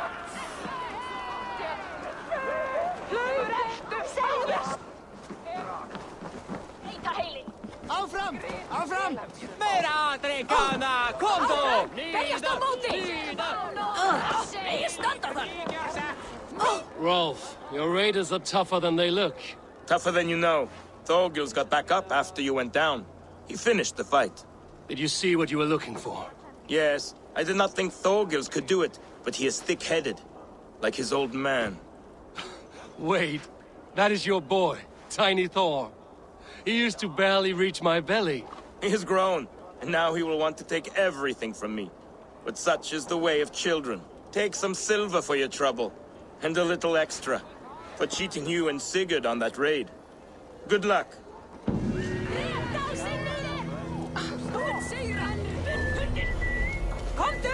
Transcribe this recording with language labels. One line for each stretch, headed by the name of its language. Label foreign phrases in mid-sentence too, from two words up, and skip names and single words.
Icelandic: Áfram! Áfram! Meira drekana! Komdu! Berjast á móti! Nei, standa þar!
English: Rolf, your raiders are tougher than they look. Tougher than you know. Thorgils got back up after you went down. He finished the fight. Did you see what you were looking for? Yes, I did not think Thorgils could do it, but he is thick-headed. Like his old man. Wait, that is your boy, Tiny Thor. He used to barely reach my belly. He has grown, and now he will want to take everything from me. But such is the way of children. Take some silver for your trouble, and a little extra, for cheating you and Sigurd on that raid. Good luck.
Icelandic: Komdu!